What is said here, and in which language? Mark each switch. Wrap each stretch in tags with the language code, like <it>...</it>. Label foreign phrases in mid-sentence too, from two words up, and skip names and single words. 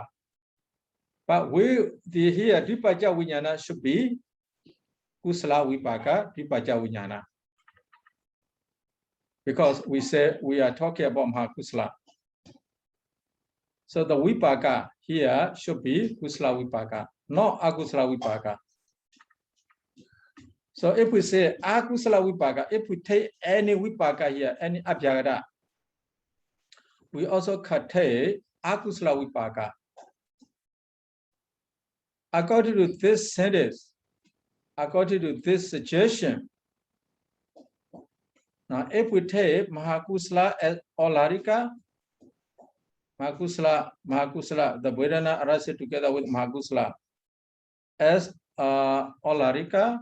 <en>But here</en> <pi>Dvipaja Vijnana</pi> <en>should be</en> <pi>Kusala Vipaka, Dvipaja Vijnana.</pi> <en>Because we say we are talking about Mahakusala. So the Vipaka here should be</en> <pi>Kusala Vipaka,</pi> <en>not</en> <pi>Akusala Vipaka.</pi> <en>So if we say</en> <pi>Akusala Vipaka,</pi> <en>if we take any Vipaka here, any Abhyada, we also can take</en> <pi>Akusala Vipaka.</pi> <en>According to this sentence, according to this suggestion, now if we take Mahakusala as Olarika, Mahakusala, the Vedana arises together with Mahakusala as Olarika.</en>